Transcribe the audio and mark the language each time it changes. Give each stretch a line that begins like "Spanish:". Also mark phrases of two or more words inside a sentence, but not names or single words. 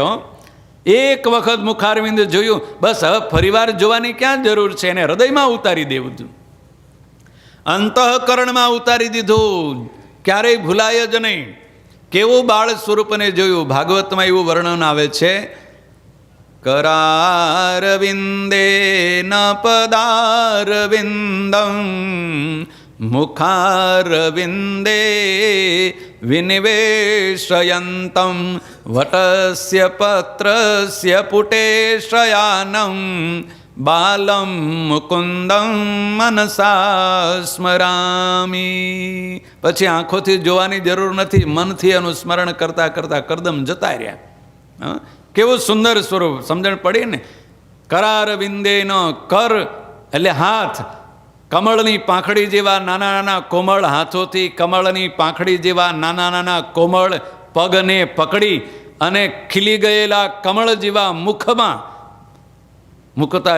Gujarati: એક વખત મુખારવિંદ જોયું, બસ હવે ફરીવાર જોવાની ક્યાં જરૂર છે, એને હૃદયમાં ઉતારી દેવું હતું, અંતઃકરણમાં ઉતારી દીધું, ક્યારેય ભૂલાય જ નહીં. કેવું બાળ સ્વરૂપને જોયું. ભાગવતમાં એવું વર્ણન આવે છે,
Sanskrit: करारविन्दे न पदारविन्दं मुखारविन्दे विनिवेशयन्तं वटस्य पत्रस्य पुटे शयानं बालं मुकुन्दं मनसा स्मरामि.
Gujarati: પછી આંખોથી જોવાની જરૂર નથી, મનથી એનું સ્મરણ કરતાં કરતાં કરદમ જતા રહ્યા. કેવું સુંદર સ્વરૂપ, સમજણ પડી ને.
Sanskrit: કરાર વિંદે ન,
Gujarati: કર એટલે હાથ, કમળની પાંખડી જેવા નાના નાના કોમળ હાથોથી કમળની પાંખડી જેવા નાના નાના કોમળ પગને પકડી અને ખીલી ગયેલા કમળ જેવા મુખમાં મૂકતા.